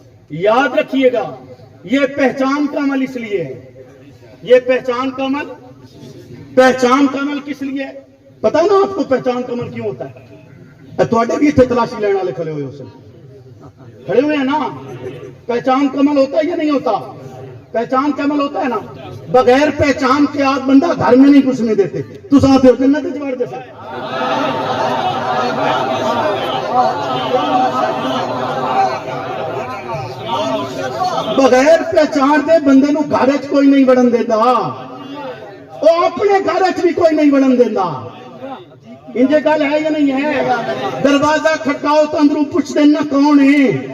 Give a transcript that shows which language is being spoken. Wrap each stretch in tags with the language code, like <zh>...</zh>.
<ur>یاد رکھیے گا، یہ پہچان کا عمل اس لیے ہے، یہ پہچان کا عمل کس لیے ہے؟ پتہ نا آپ کو پہچان کا عمل کیوں ہوتا ہے؟</ur> <pa>تواڈے بھی اتنے تلاشی لینے والے کھڑے ہوئے،</pa> <ur>اسے کھڑے ہوئے ہیں نا. پہچان کا عمل ہوتا ہے یا نہیں ہوتا؟ پہچان کا عمل ہوتا ہے نا. بغیر پہچان کے آپ بندہ گھر میں نہیں گھسنے دیتے.</ur> <pa>تو ساتھ ہو جنت وچ وڑ دے سکتے. بغیر پہچان دے بندے نو گھر وچ کوئی نہیں وڑن دیندا، او اپنے گھر وچ بھی کوئی نہیں وڑن دیندا. انجے گل ہے یا نہیں ہے؟ دروازہ کھٹکاؤ تو اندروں پوچھ دینا کون ہے.</pa>